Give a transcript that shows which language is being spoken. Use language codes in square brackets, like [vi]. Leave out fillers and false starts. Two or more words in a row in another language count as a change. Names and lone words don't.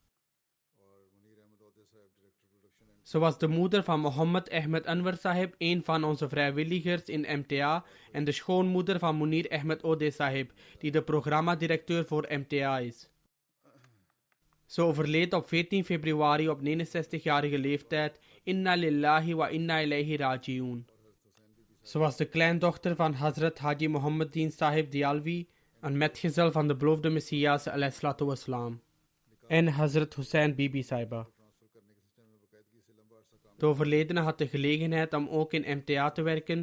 [nl] Ze was de moeder van Mohammed Ahmed Anwar Sahib, een van onze vrijwilligers in MTA, en de schoonmoeder van Munir Ahmed Ode Sahib, die de programmadirecteur voor MTA is. Ze overleed op 14 februari op 69-jarige leeftijd. [ar] إنا لله وإنا إليه راجعون. [nl] Ze was de kleindochter van Hazrat Haji Muhammadin Sahib Dialvi, een metgezel van de beloofde Messias ﷺ, en Hazrat Hussein Bibi Sahiba. De overledene had de gelegenheid om ook in MTA te werken.